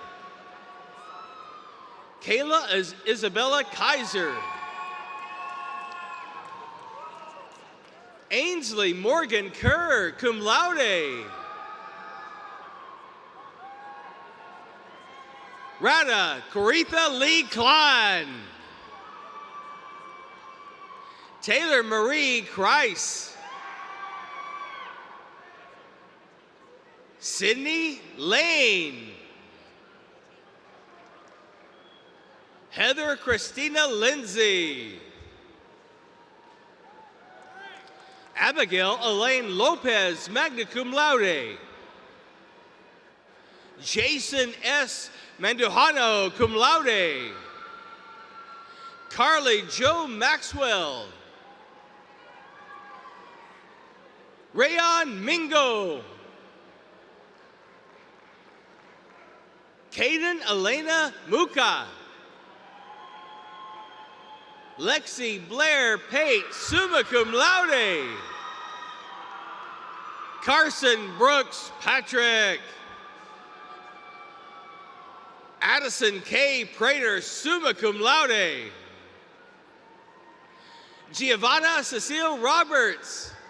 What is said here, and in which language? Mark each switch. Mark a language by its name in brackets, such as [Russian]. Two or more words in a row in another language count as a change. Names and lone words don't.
[English] Kayla Isabella Kaiser. Ainsley Morgan Kerr, [Latin] cum laude. [English] Rada Coretha Lee Klein. Taylor Marie Kreis. Sydney Lane. Heather Christina Lindsay. Abigail Elaine Lopez, [Latin] magna cum laude. [English] Jason S. Mandujano, [Latin] cum laude. [English] Carly Joe Maxwell. Rayon Mingo. Caden Elena Muka. Lexi Blair Pate, [Latin] summa cum laude. [English] Carson Brooks Patrick. Addison K. [Latin] Prater, summa cum laude. [English] Giovanna Cecile Roberts.